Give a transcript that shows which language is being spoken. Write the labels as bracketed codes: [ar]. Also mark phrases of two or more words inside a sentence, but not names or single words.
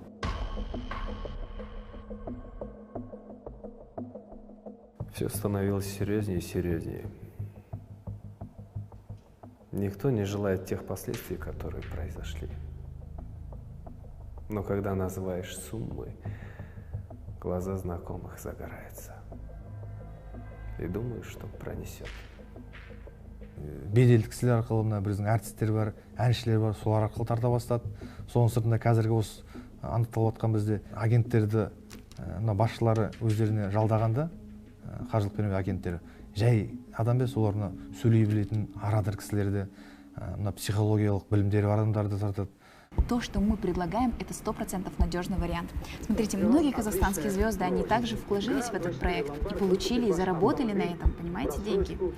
[ru] Все становилось серьезнее и серьезнее. Никто не желает тех последствий, которые произошли. Но когда называешь суммы, глаза знакомых загораются. И думаю, что пронесет. [kk] Беделді кісілер арқылы мына біздің әртістер бар, әншілер бар, солар арқылы тарта бастады. Соның сыртында қазіргі осы анықталып жатқан бізде агенттерді мына басшылары өздеріне жалдағанда, қаржылық пирамида агенттері жай адам емес, олар мына сөйлей білетін арадыр кісілерді, мына психологиялық білімдері бар адамдарды тартады. [ru] То, что мы предлагаем, это 100% надежный вариант. Смотрите, многие казахстанские звезды, они также вложились в этот проект и получили, и заработали на этом, понимаете, деньги.